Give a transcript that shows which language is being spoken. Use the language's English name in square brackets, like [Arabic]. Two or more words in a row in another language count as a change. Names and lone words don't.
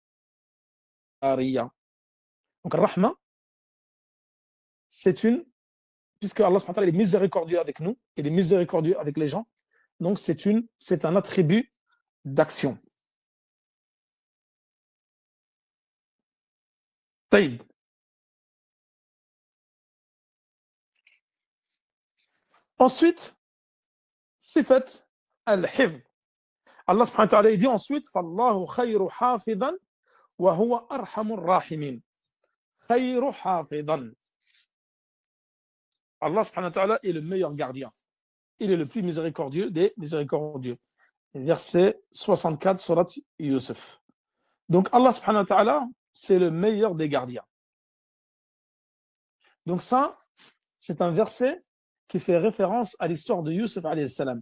[French] Donc, Ar-Rahma, c'est une, puisque Allah [Arabic] سبحانه وتعالى [French] est miséricordieux avec nous, il est miséricordieux avec les gens, donc c'est un attribut d'action. [Arabic] طيب. [French] Ensuite, [Arabic] صفة الحفظ. [French] Allah [Arabic] سبحانه وتعالى [French] dit ensuite [Arabic] فَاللَّهُ خَيْرُ حَافِظًا وَهُوَ أَرْحَمُ الرَّاحِمِينَ. خَيْرُ حَافِظًا. [French] Allah [Arabic] سبحانه وتعالى [French] est le meilleur gardien. Il est le plus miséricordieux des miséricordieux. Verset 64, surat Yusuf. Donc Allah [Arabic] سبحانه وتعالى, [French] c'est le meilleur des gardiens. Donc ça, c'est un verset qui fait référence à l'histoire de Yusuf [Arabic] عليه السلام.